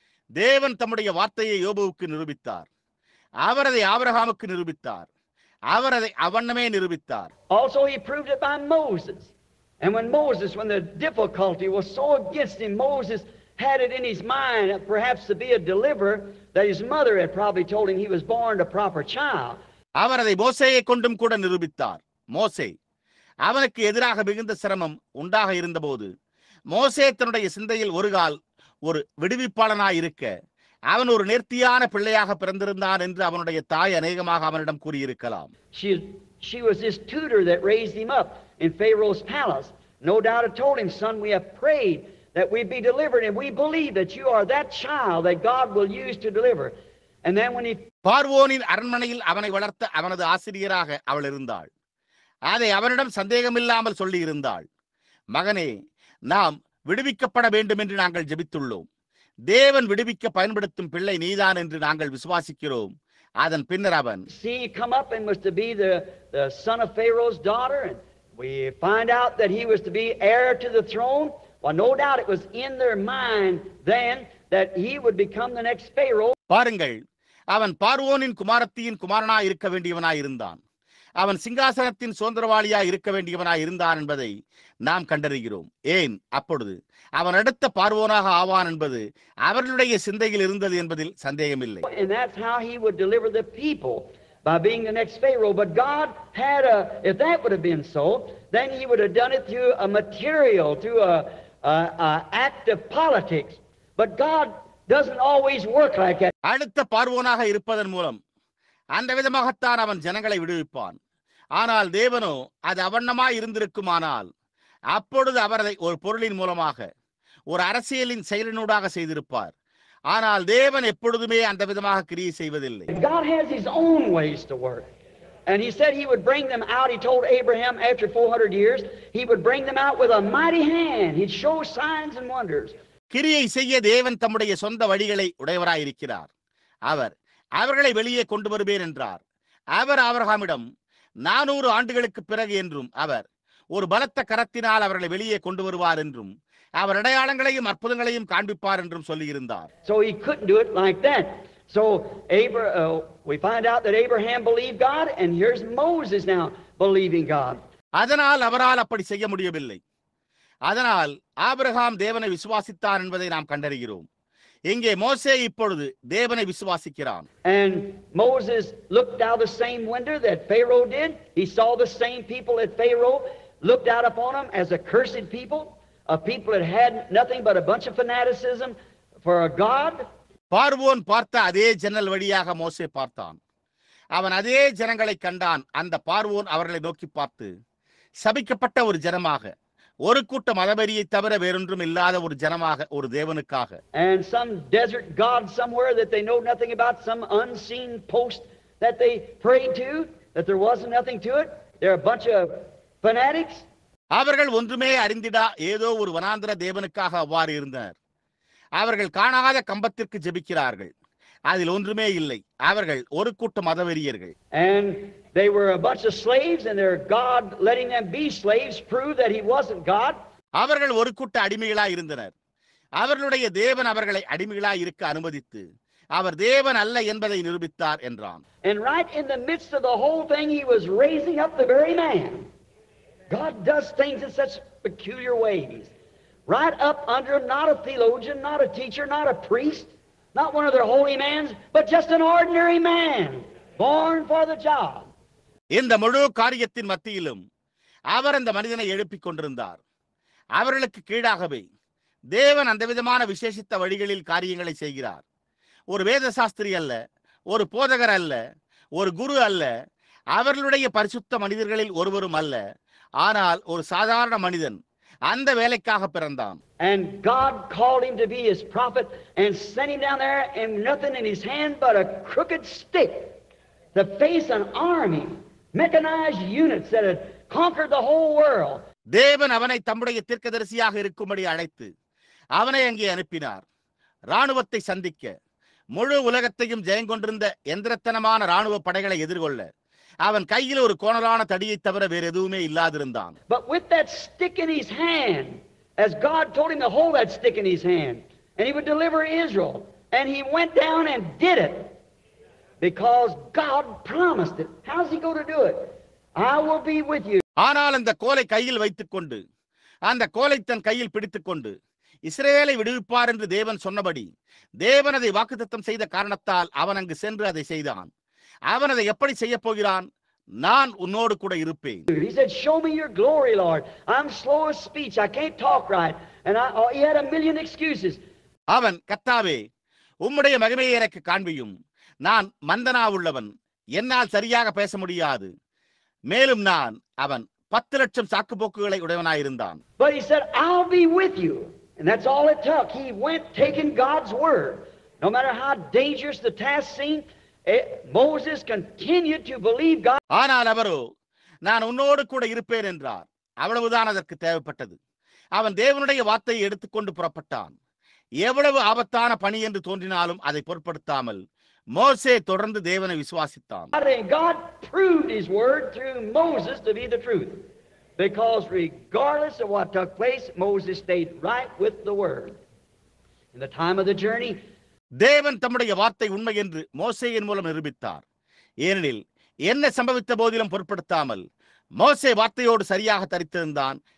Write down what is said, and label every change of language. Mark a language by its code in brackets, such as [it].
[ta] தேவன் தம்முடைய வார்த்தையை யோபுவுக்கு நிரூபித்தார். அவர் அதை ஆபிரகாமுக்கு நிரூபித்தார். அவர் அதை அவண்ணமே நிரூபித்தார். [en] Also he proved it by Moses. And when the difficulty was so against him, Moses had it in his mind perhaps to be a deliverer, that his mother had probably told him he was born a proper child. [ta] அவர் அதை மோசேயை கொண்டும் கூட நிரூபித்தார். மோசே அவனுக்கு எதிராக மிகுந்த சிரமம் உண்டாக இருந்தபோது மோசே தன்னுடைய சிந்தையில் ஒரு விடுவிப்பாளனாய் இருக்க அவன் ஒரு நேர்த்தியான பிள்ளையாக பிறந்திருந்தான் என்று அவனுடைய தாய் அநேகமாக அவனிடம் கூறியிருக்கலாம். [en] She was his tutor that raised him up in Pharaoh's palace. No doubt had told him, son, we have prayed that we be delivered, and we believe that you are that child that God will use to deliver. And then when he [ta] பார்வோனின் அரண்மனையில் அவனை வளர்த்த அவனது ஆசிரியராக அவள் இருந்தாள். அதை அவனிடம் சந்தேகமில்லாமல் சொல்லி இருந்தாள். மகனே, நாம் விடுவிக்கப்பட வேண்டும் என்று நாங்கள் ஜெபித்துள்ளோம். தேவன் விடுவிக்க பயன்படுத்தும் பிள்ளை நீதான் என்று நாங்கள் விசுவாசிக்கிறோம். அதன் பின்னர் அவன் [en] See, he come up and was to be the son of Pharaoh's daughter, and we find out that he was to be heir to the throne. Well, no doubt it was in their mind then that he would become the next Pharaoh. [ta] பாருங்கள், அவன் பார்வோனின் குமாரத்தியின் குமாரனாய் இருக்க வேண்டியவனாய் இருந்தான். அவன் சிங்காசனத்தின் சுதந்திரவாளியாய் இருக்க வேண்டியவனாய் இருந்தான் என்பதை நாம் கண்டறிகிறோம். ஏன் அப்பொழுது அவன் அடுத்த பார்வோனாக ஆவான் என்பது அவர்களுடைய சிந்தையில் இருந்தது என்பதில் சந்தேகமில்லை. [en] And that's how he would deliver the people, by being the next Pharaoh. But God had if that would have been so, then he would have done it through a material, through a act of politics. But God doesn't always work like that. [ta] அடுத்த பார்வோனாக இருப்பதன் மூலம் அந்த விதமாகத்தான் அவன் ஜனங்களை விடுவிப்பான். ஆனால் தேவனோ அது அவண்ணமாய் இருந்திருக்குமானால் அப்பொழுது அவர் அதை ஒரு பொருளின் மூலமாக, ஒரு அரசியலின் செயலினூடாக செய்திருப்பார். ஆனால் தேவன் எப்பொழுதுமே அந்த விதமாக கிரியை செய்வதில்லை. [en] God has his own ways to work. And he said he would bring them out. He told Abraham after 400 years, he would bring them out with a mighty hand. He'd show signs and wonders. [ta] கிரியை செய்ய தேவன் தம்முடைய சொந்த வழிகளை உடையவராயிருக்கிறார். அவர் அவர்களை வெளியே கொண்டு வருவேன் என்றார். அவர் ஆபிரகாமிடம் 400 ஆண்டுகளுக்கு பிறகு என்றும் அவர் ஒரு பலத்த கரத்தினால் அவர்களை வெளியே கொண்டு வருவார் என்றும் அவர் அடையாளங்களையும் அற்புதங்களையும் காண்பிப்பார் என்றும் சொல்லியிருந்தார். [en] So he couldn't do it like that. So we find out that Abraham believed God, and here's Moses now believing God. [ta] அதனால் அவரால் அப்படி செய்ய முடியவில்லை. அதனால் ஆபிரகாம் தேவனை விசுவாசித்தான் என்பதை நாம் கண்டறிகிறோம். இங்கே மோசே இப்பொழுது தேவனை விசுவாசிக்கிறான். [en] And Moses looked out the same window that Pharaoh did. He saw the same people that Pharaoh looked out upon them as accursed people, a people that had nothing but a bunch of fanaticism for a God. [ta] பார்வோன் பார்த்த அதே ஜன்னல் வழியாக மோசே பார்த்தான். அவன் அதே ஜனங்களை கண்டான். அந்த பார்வோன் அவர்களை நோக்கி பார்த்து, சபிக்கப்பட்ட ஒரு ஜனமாக, ஒரு கூட்ட மதவெறியை தவிர வேறொன்றும் இல்லாத ஒரு ஜனமாக, ஒரு தேவனுக்காக, [en] and some desert god somewhere that they know nothing about, some unseen post that they prayed to, that there wasn't nothing to it. They're a bunch of fanatics. [ta] அவர்கள் ஒன்றுமே அறிந்திடா ஏதோ ஒரு வனாந்திர தேவனுக்காக அவ்வாறு இருந்தனர். அவர்கள் காணாத கம்பத்திற்கு ஜெபிக்கிறார்கள். அதில் ஒன்றுமே இல்லை. அவர்கள் ஒரு கூட்ட மதவெறியர்கள். [en] And they were a bunch of slaves, and their God letting them be slaves proved that he wasn't God. [ta] அவர்கள் ஒரு கூட்ட அடிமைகளாய் இருந்தனர். அவர்களுடைய தேவன் அவர்களை அடிமைகளாய் இருக்க அனுமதித்து அவர் தேவன் அல்ல என்பதை நிரூபித்தார் என்றான். [en] And right in the midst of the whole thing, he was raising up the very man. God does things in such peculiar ways. Right up under him, not a theologian, not a teacher, not a priest, not one of their holy men, but just an ordinary man, born for the job. [ta] இந்த முழு காரியத்தின் மத்தியிலும் அவர் அந்த மனிதனை எழுப்பிக் கொண்டிருந்தார். அவர்களுக்கு கீழாகவே தேவன் அந்த விதமான விசேஷித்த வழிகளில் காரியங்களை செய்கிறார். ஒரு வேத சாஸ்திரி அல்ல, ஒரு போதகர் அல்ல, ஒரு குரு அல்ல, அவர்களுடைய பரிசுத்த மனிதர்களில் ஒருவரும் அல்ல, ஆனால் ஒரு சாதாரண மனிதன் அந்த வேலைக்காக பிறந்தான். [en] And God called him to be his prophet and sent him down there, and nothing in his hand but a crooked stick to face an army, mechanized units that had conquered the whole world. [ta] தேவன் அவனை தம்முடைய தீர்க்கதரிசியாக இருக்கும்படி அழைத்து அவனை அங்கே அனுப்பினார். ராணுவத்தை சந்திக்க, முழு உலகத்தையும் ஜெயங்கொண்டிருந்த எந்திரத்தனமான ராணுவ படைகளை எதிர்கொள்ள அவன் கையில் ஒரு கோணலான தடியை தவிர வேறு எதுவுமே இல்லாதிருந்தான். [en] But with that stick in his hand, as God told him to hold that stick in his hand, and he would deliver Israel, and he went down and did it because God promised it. How's he going to do it? I will be with you. [ta] ஆனால் அந்த கோலை கையில் வைத்துக் கொண்டு, அந்த கோலை தன் கையில் பிடித்துக் கொண்டு இஸ்ரவேலை விடுவிப்பார் என்று தேவன் சொன்னபடி, தேவன் அதை வாக்குத்தத்தம் செய்த காரணத்தால் அவன் அங்கு சென்று அதை செய்தான். அவன் அதை எப்படி செய்ய போகிறான்? நான் உன்னோடு கூட இருப்பேன். [en] He said, "Show me your glory, Lord. I'm slow of speech. I can't talk right." And he had a million excuses. [ta] அவன், கர்த்தாவே, உம்முடைய மகிமையை எனக்கு காண்பியும். நான் மந்தனா உள்ளவன், என்னால் சரியாக பேச முடியாது. மேலும் அவன் 10 லட்சம் சாக்குப்போக்குகளை உடையவனாயிருந்தான். [en] But he said, "I'll be with you." And that's all it took. He went taking God's word. No matter how dangerous the task seemed, Moses continued to believe God. [ta] ஆனால் அவரோ, நான் உன்னோடு கூட இருப்பேன் என்றார். அவ்வளவுதான் அதற்கு தேவைப்பட்டது. அவன் தேவனுடைய வார்த்தையை எடுத்துக்கொண்டு புறப்பட்டான். எவ்வளவு ஆபத்தான பணி என்று தோன்றினாலும் அதை பொருட்படுத்தாமல் மோசே தொடர்ந்து தேவனை விசுவாசித்தான். [en] God proved his word through Moses to be the truth. Because regardless of what took place, Moses stayed right with the word. In the time of the journey, [ta] தேவன் தம்முடைய வார்த்தை உண்மை என்று மோசேயின் மூலம் நிரூபித்தார். ஏனெனில் என்ன சம்பவித்த போதிலும் பொருட்படுத்தாமல் மோசே வார்த்தையோடு சரியாக தரித்திருந்தான்.